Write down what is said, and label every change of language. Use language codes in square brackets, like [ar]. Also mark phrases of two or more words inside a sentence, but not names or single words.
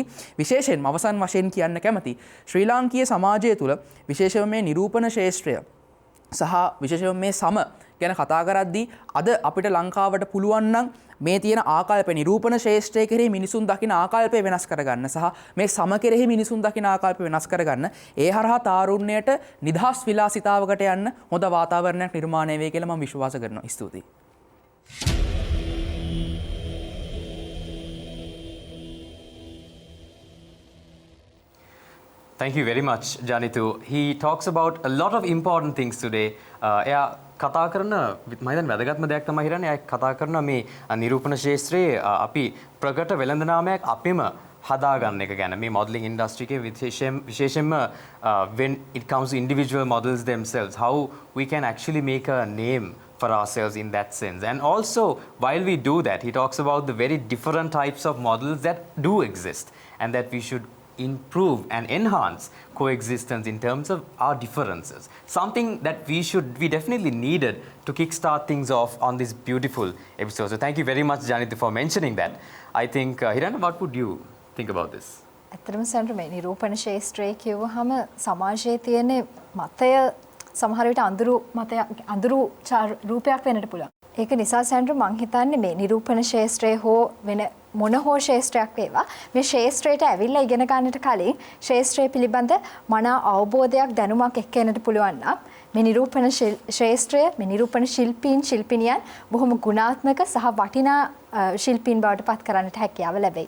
[si] විශේෂයෙන්ම අවසන් වශයෙන් කියන්න කැමති ශ්‍රී ලාංකීය සමාජය තුළ විශේෂයෙන්ම මේ නිරූපණ ශාස්ත්‍රය සහ විශේෂයෙන්ම මේ සම ගැන කතා කරද්දී අද අපිට ලංකාවට පුළුවන් නම් මේ තියෙන ආකල්ප නිරූපණ ශාස්ත්‍රය කෙරෙහි මිනිසුන් දකින ආකල්පය වෙනස් කරගන්න සහ මේ සම කෙරෙහි මිනිසුන් දකින ආකල්පය වෙනස් කරගන්න ඒ හරහා තාරුණ්‍යයට නිදහස් විලාසිතාවකට යන්න හොඳ වාතාවරණයක් නිර්මාණය වෙයි කියලා මම විශ්වාස කරනවා. ස්තුතියි. [en] Thank you very much, Janitu. He talks about a lot of important things today. [si] එයා කතා කරන මම හිතන්නේ වැදගත්ම දෙයක් තමයි හිතන්නේ එයා කතා කරන මේ නිරූපණ ශාස්ත්‍රයේ අපි ප්‍රකට වෙළඳනාමයක් අපිම හදාගන්න එක ගැන මේ [en] modeling industry [si] එකේ විශේෂයෙන්ම [en] when it comes to individual models themselves, how we can actually make a name for ourselves in that sense. And also, while we do that, he talks about the very different types of models that do exist and that we should improve and enhance coexistence in terms of our differences. Something that we definitely needed to kickstart things off on this beautiful episode. So thank you very much, Janitha, for mentioning that. I think, Hirana, what would you think about this? [si] ඇත්තටම සෙන්ටර් මේ නිරූපණ ශාස්ත්‍රය කියවහම සමාජයේ තියෙන මතය සමහර විට අඳුරු රූපයක් වෙන්නට පුළුවන්. ඒක නිසා සෙන්ටර් මං හිතන්නේ මේ නිරූපණ ශාස්ත්‍රය හෝ වෙන මොන හෝ ශාස්ත්‍රයක් වේවා මේ ශාස්ත්‍රයට ඇවිල්ලා ඉගෙන ගන්නට කලින් ශාස්ත්‍රය පිළිබඳ මනා අවබෝධයක් දැනුමක් එක්ක එන්නට පුළුවන් නම් මේ නිරූපණ ශාස්ත්‍රය මේ නිරූපණ ශිල්පිනියන් බොහොම ගුණාත්මක සහ වටිනා ශිල්පීන් බවට පත් කරන්නට හැකියාව ලැබෙයි.